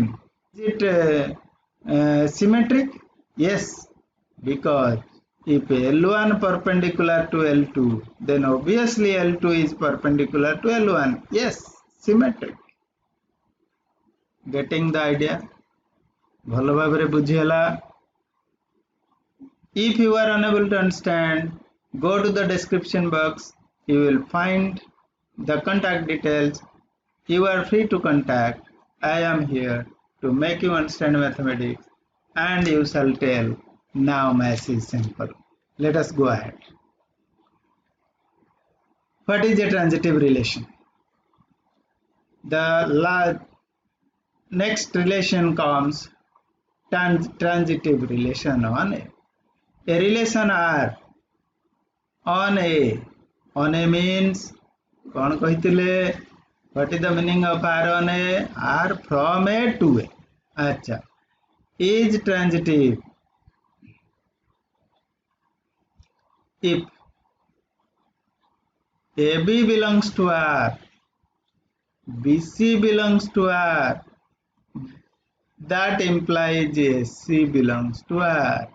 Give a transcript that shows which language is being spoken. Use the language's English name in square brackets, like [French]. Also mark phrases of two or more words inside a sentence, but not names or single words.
[English] Is it symmetric? Yes, because if L1 perpendicular to L2, then obviously L2 is perpendicular to L1. Yes, symmetric. Getting the idea? [Odia] ଭଲ ଭାବରେ ବୁଝିଲା. [English] If you are unable to understand, go to the description box. You will find the contact details. You are free to contact. I am here to make you understand mathematics, and you shall tell, now math is simple. Let us go ahead. What is a transitive relation? The next relation comes transitive relation on A. A relation R on A. On A means, [Hindi] कौन कहते? [English] What is the meaning of R on A? R from A to A. अच्छा, is transitive if AB belongs to R, BC belongs to R, that implies AC belongs to R.